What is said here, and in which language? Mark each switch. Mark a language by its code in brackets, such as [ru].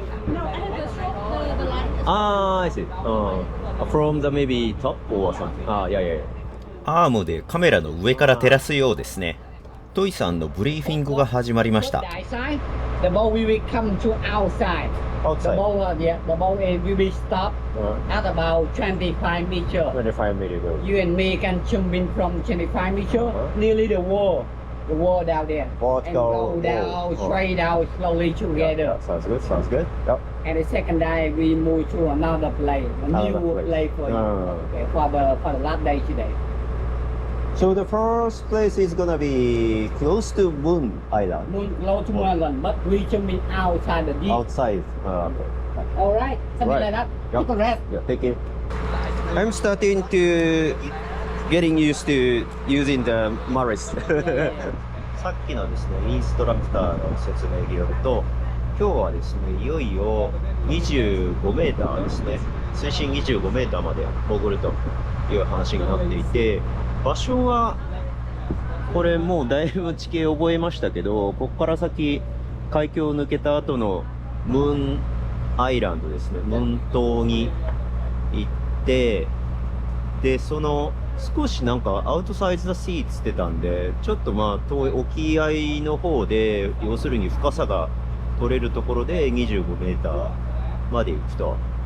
[en] No, I had the shot, the light. Ah, I see. From the maybe top or something. Yeah. [ja] アームでカメラの上から照らすようですね。トイさんのブリーフィングが始まりました。 [en] The boat will come to outside. The boat, the boat will be stopped at about 25 meters. 25 meters. You and me can jump in from 25 meters, nearly the wall. The wall down there. And go down, straight down, slowly together. Sounds good. Yep. And the second day we move to another place, a new place for you. Okay, for the last day today. So the first place is gonna be close to Moon Island. Close to Moon Island, but we jumping outside the deep. Outside. All right, something like that. You can rest. Yeah, thank you. I'm starting to getting used to using the Maris. [ja] さっきのですね、インストラクターの説明によると、今日はですね、いよいよ25メーターですね、水深25メーターまで潜るという話になっていて、場所はこれもうだいぶ地形覚えましたけど、ここから先海峡を抜けた後のムーンアイランドですね、ムーン島に行って、でその少しなんかアウトサイズザシーっつってたんで、ちょっと遠い沖合の方で、要するに深さが取れるところで25メーターまで行くと